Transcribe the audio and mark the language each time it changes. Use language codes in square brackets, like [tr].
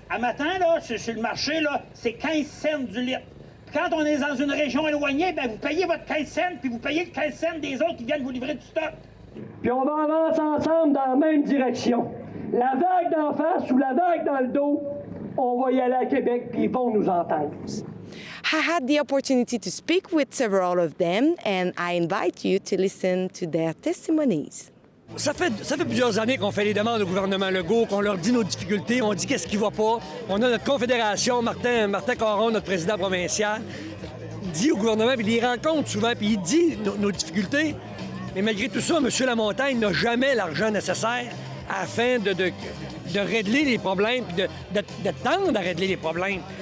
[fr] À matin, là, sur le marché, là, c'est 15 cents du litre. Puis quand on est dans une région éloignée, ben, vous payez votre 15 cents, puis vous payez le 15 cents des autres qui viennent vous livrer du stock. Puis on va avancer ensemble dans la même direction. La vague d'en face ou la vague dans le dos, on va y aller à Québec, puis ils vont nous entendre. [en] I had the opportunity to speak with several of them, and I invite you to listen to their testimonies. [fr] Ça fait plusieurs années qu'on fait les demandes au gouvernement Legault, qu'on leur dit nos difficultés, on dit qu'est-ce qui va pas. On a notre confédération, Martin Caron, notre président provincial, dit au gouvernement, puis il les rencontre souvent, puis il dit nos difficultés. Mais malgré tout ça, M. Lamontagne n'a jamais l'argent nécessaire afin de régler les problèmes, puis de tendre à régler les problèmes.